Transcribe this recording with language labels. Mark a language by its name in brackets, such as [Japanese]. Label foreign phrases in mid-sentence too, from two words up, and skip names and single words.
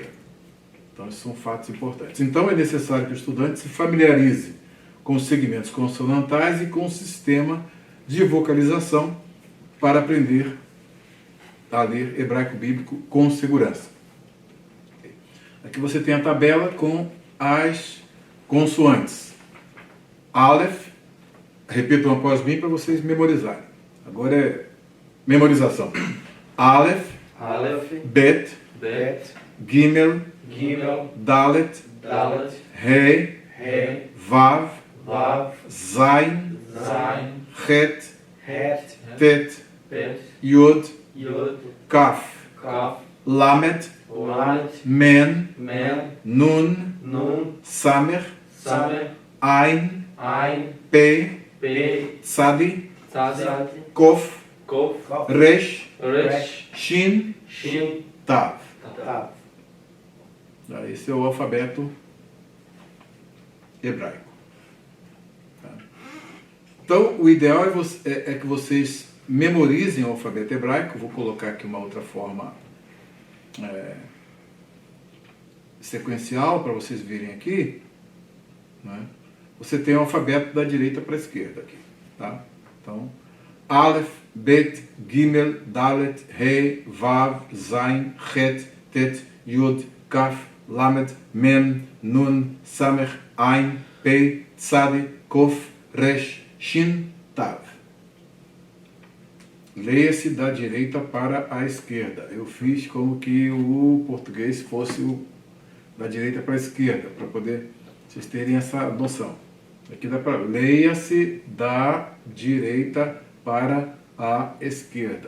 [Portuguese] Então, esses são fatos importantes. Então, é necessário que o estudante se familiarize com os segmentos consonantais e com o sistema de vocalização para aprender a ler hebraico bíblico com segurança. Aqui você tem a tabela com as consoantes. Aleph, repitam após mim para vocês memorizarem. Agora é memorização. Aleph, Aleph, Bet, Bet, Gimel, Gimel, Dalet, Dalet, Rei, He, Vav, Vav, Zain, Zain, Het, Het, Tet, Bet, Yod, Yod, Kaf, Kaf, Lamet, Lamet, Men, Men, Nun, Nun, Samer, Samer, Ain, Ein, Pe, Pe, Tzadi, Tzad, Kof, Kof, Resh, Resh, Shin, Shin, Tav. Tá. Esse é o alfabeto hebraico. Tá? Então, o ideal é que vocês memorizem o alfabeto hebraico. Vou colocar aqui uma outra forma sequencial para vocês verem aqui. Né? Você tem o alfabeto da direita para a esquerda aqui. Tá? Então, Aleph, Bet, Gimel, Dalet, Rei, Vav, Zain, Het, tet, yud, kaf, lamed, mem, nun, samech, ain, pei, tzadi, kof, resh, shin, tav. Leia-se da direita para a esquerda. Eu fiz como que o português fosse da direita para a esquerda, para poder vocês terem essa noção. Aqui dá para leia-se da direita para a esquerda.